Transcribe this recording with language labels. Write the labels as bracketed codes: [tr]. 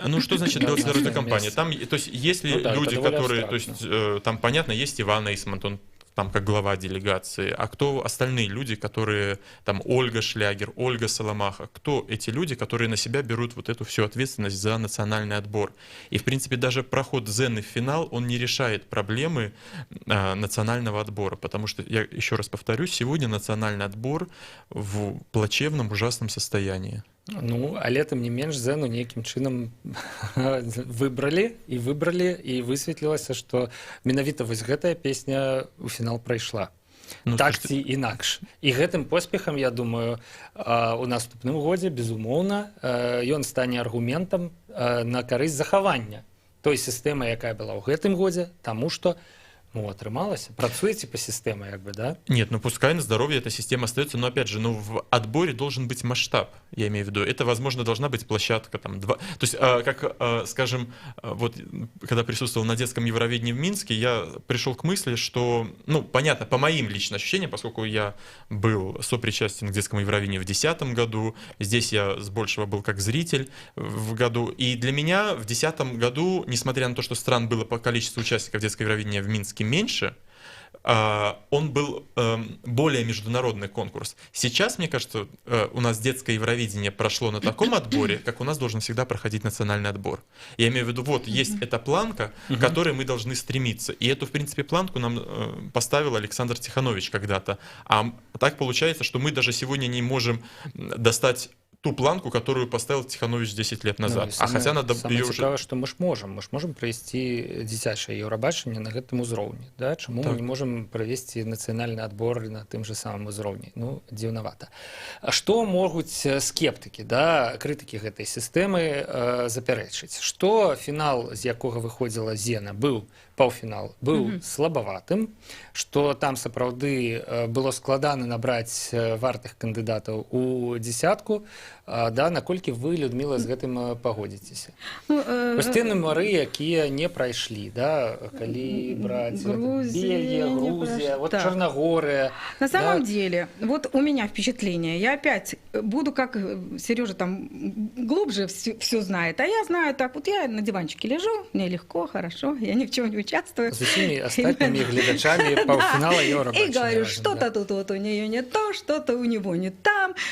[ru] Ну, что значит белорусская компания? Там, то есть, если люди, которые, то есть, там, понятно, есть Иван Эйсмонт, он там как глава делегации, а кто остальные люди, которые, там, Ольга Шлягер, Ольга Соломаха, кто эти люди, которые на себя берут вот эту всю ответственность за национальный отбор? И, в принципе, даже проход Зены в финал, он не решает проблемы национального отбора, потому что, я еще раз повторюсь, сегодня национальный отбор в плачевном, ужасном состоянии. [be] Ну, але тым не менш Зену нейкім чынам выбралі і высветлілася, што менавіта вось гэтая песня ў фінал прайшла. Ну, так [ru] слушайте, [be] ці інакш. І гэтым поспехам, я думаю, у наступным годзе, безумоўна, ён стане аргументам на карысць захавання той сістэмы, якая была ў гэтым годзе, таму што атрымалася. [ru] Працуеце по системе, как бы, да? Нет, ну пускай на здоровье эта система остается, но опять же, ну в отборе должен быть масштаб, я имею в виду. Это, возможно, должна быть площадка там 2. То есть, скажем, вот когда присутствовал на детском Евровидении в Минске, я пришел к мысли, что, ну, понятно, по моим личным ощущениям, поскольку я был сопричастен к детскому Евровидению в 2010 году, здесь я с большего был как зритель в году, и для меня в 2010 году, несмотря на то, что стран было по количеству участников детского Евровидения в Минске меньше, он был более международный конкурс. Сейчас, мне кажется, у нас детское Евровидение прошло на таком отборе, как у нас должен всегда проходить национальный отбор. Я имею в виду, вот есть эта планка, к которой мы должны стремиться. И эту, в принципе, планку нам поставил Александр Тиханович когда-то. А так получается, что мы даже сегодня не можем достать ту планку, которую поставил Тиханович 10 лет назад. Ну, хотя надо самое ее [be] цікаве, [ru] уже... [be] што мы ж можем правесці дзіцячае Еўрабачанне на гэтым узроўні, да? Чаму мы не можем правесці нацыянальны адбор на тым же самым узроўні? Ну, дзіўнавата. А што могуць скептыкі, да, крытыкі гэтай сістэмы запярэчыць? Што фінал, з якога выходзіла Зена, быў паўфінал, быў слабаватым, што там сапраўды было складана набраць вартых кандыдатаў у дзесятку, да, наколькі вы, Людмила, з гэтым пагодзіцеся? Тыя нумары, якія не прайшлі, да, калі браць Бельгия, Грузия, вот так. Черногория. [ru] На самом деле, вот у меня впечатление, я опять буду, как Сережа там глубже все знает, а я знаю так, вот я на диванчике лежу, мне легко, хорошо, я ни в чем не участвую. С усими остальными глядачами полуфинала Евробачения. И говорю, что-то тут вот у нее не то, что-то у него не там.